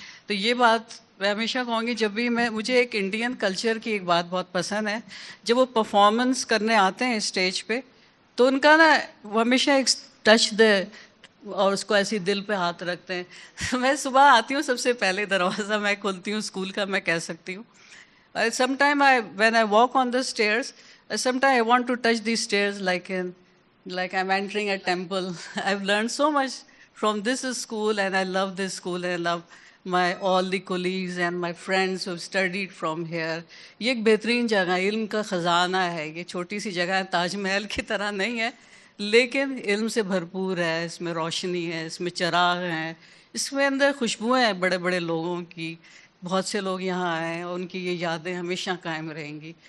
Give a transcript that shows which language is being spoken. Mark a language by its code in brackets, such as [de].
[ur] تو یہ بات میں ہمیشہ کہوں گی, جب بھی مجھے ایک انڈین کلچر کی ایک بات بہت پسند ہے, جب وہ پرفارمنس کرنے آتے ہیں اسٹیج پہ تو ان کا نا وہ ہمیشہ ایک ٹچ دے اور اس کو ایسی دل پہ ہاتھ رکھتے ہیں. میں صبح آتی ہوں, سب سے پہلے دروازہ میں کھولتی ہوں اسکول کا, میں کہہ سکتی ہوں. [en] Sometime when I walk on the stairs, sometimes I want to touch these stairs like I'm entering a temple. I've learned so much from this school, and I love this school, and I love all the colleagues and my friends who have studied from here. [ur] یہ ایک بہترین جگہ, علم کا خزانہ ہے. یہ چھوٹی سی جگہ ہے, تاج محل کی طرح نہیں ہے, لیکن علم سے بھرپور ہے. اس میں روشنی ہے, اس میں چراغ ہیں, اس میں اندر خوشبوئیں ہیں بڑے بڑے لوگوں کی. بہت سے لوگ یہاں آئے ہیں, ان کی یہ یادیں ہمیشہ قائم رہیں گی.